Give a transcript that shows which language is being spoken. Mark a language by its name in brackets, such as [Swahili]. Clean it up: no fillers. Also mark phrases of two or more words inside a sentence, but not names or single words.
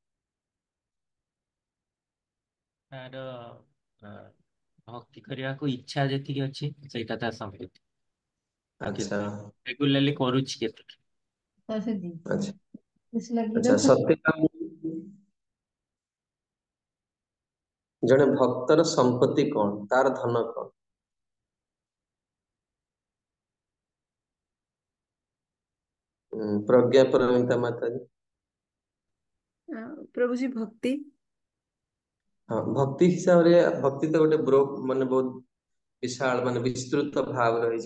[Odia] ତାର ଭକ୍ତି କରିବାକୁ ଇଚ୍ଛା ଯେତିକି ଅଛି ସେଇଟା ତା ସମ୍ପତ୍ତି। ଆଚ୍ଛା ରେଗୁଲାରଲି କରୁଛି କେତିକି। ଆଚ୍ଛା ଆଚ୍ଛା ସତ୍ୟକାମ ଜଣେ ଭକ୍ତର ସମ୍ପତ୍ତି କଣ, ତାର ଧନ କଣ? ପ୍ରଜ୍ଞା ପାରମିତା ମାତା ଜୀ। ପ୍ରଭୁ ଜୀ ଭକ୍ତି। ହଁ, ଭକ୍ତି ହିସାବ ରେ ଭକ୍ତି ତ ଗୋଟେ ବ୍ରୋ ମାନେ ବହୁତ ବିଶାଳ ମାନେ ବିସ୍ତୃତ ଭାବ ରହି।